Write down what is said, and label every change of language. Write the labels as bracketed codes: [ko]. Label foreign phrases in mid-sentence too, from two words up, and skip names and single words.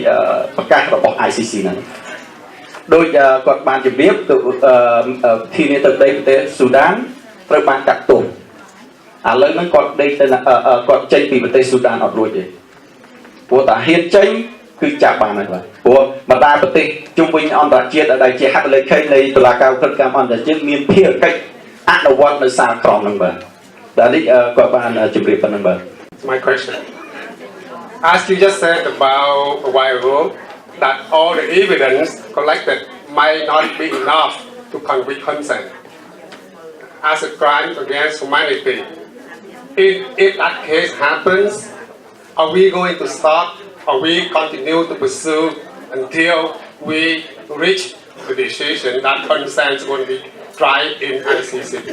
[km] ប្រកាសរបស់ ICC ហ្នឹងដោយគាត់បានជម្រាបទៅធានាទៅដីប្រទេសស៊ូដានត្រូវបានកាត់ទោសឥឡូវហ្នឹងគាត់ដេកទៅគាត់ចេញពីប្រទេសស៊ូដានអត់រួចទេព្រោះតាហ៊ានចេញគឺចាប់បានហើយបាទព្រោះបណ្ដាប្រទេសជុំវិញអន្តរជាតិដែលជាហត្ថលេខីនៃតុលាការក្រិតកម្មអន្តរជាតិមានភារកិច្ចអនុវត្តនៅសារក្រមហ្នឹងបាទដែលនេះគាត់បានជម្រាបប៉ុណ្្នឹងបាទ [en] My question. As you just said about a while ago, that all the evidence collected might not be enough to convict Hun Sen as a crime against humanity. If that case happens, are we going to stop or we continue to pursue until we reach the decision that Hun Sen is going to be tried in ICC?